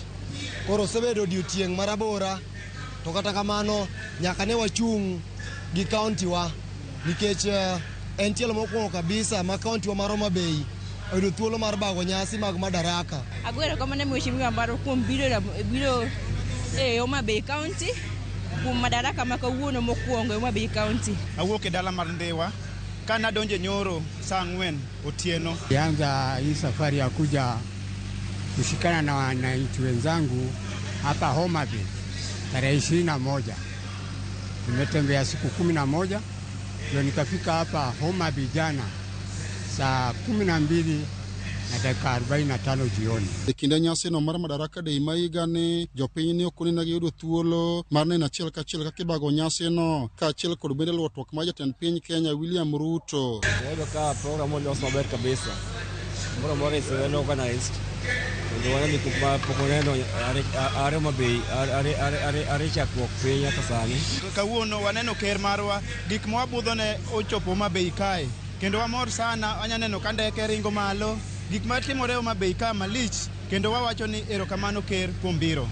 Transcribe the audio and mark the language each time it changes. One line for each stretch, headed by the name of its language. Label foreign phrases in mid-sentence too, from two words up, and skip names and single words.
Luo (Kenya and Tanzania): Koro osebedo odiochieng' marabora to kata kamano nyaka ne wachung' gi kaunti wa nikech en tielo mokwongo kabisa ma kaunti wa mar Homa Bay oyudo thuolo mar bago nyasi mag Madaraka. Agwero kamano mheshimiwa maro kuom biro e Homa Bay County kuom Madaraka ma kawuono mokwongo e Homa Bay County. Awuok e dala mar Ndewa kana donje nyoro saa 4 otieno.
Swahili: Yanza hii safari ya kuja kushikana na wananchi wenzangu hapa Homa Bay tarehe 21. Nimetembea siku 11 ndio nikafika hapa Homa Bay jana saa 12 na dakika 45 jioni.
Luo (Kenya and Tanzania): E kinde nyasi no mar Madaraka Day ma higani jopiny ne ok oneno yudo thuolo mar neno achiel kachiel kaka ibago nyasi no kaachiel kod bende luorruok mar jatend piny Kenya William Ruto. Wado ka program olos maber kabisa.
English: Moro is well organized.
Luo (Kenya and Tanzania): Ndio wana ni kuma pokoneno Homa Bay are chakruok piny nyaka sani. Kawuono waneno ker marwa gik mwabudho ne ochopo Homa Bay kae kendo wamor sana anyaneno ka ndeke ringo malo gik matimore Homa Bay ka malich kendo wawacho ni erokamano ker kuom biro.